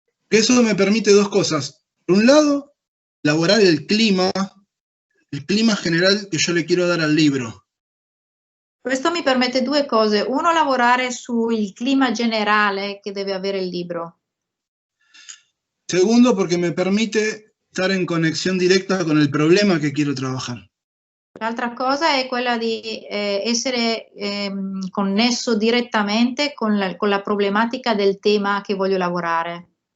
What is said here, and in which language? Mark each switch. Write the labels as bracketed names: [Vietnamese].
[Spanish] Eso me permite dos cosas. Por un lado, elaborar el clima general que yo le quiero dar al libro. [Italian] Questo mi permette due cose. Uno, lavorare sul clima generale che deve avere il libro. [Spanish] Segundo, porque me permite estar en conexión directa con el problema que quiero trabajar. [Italian] L'altra cosa è quella di essere connesso direttamente con la problematica del tema che voglio lavorare.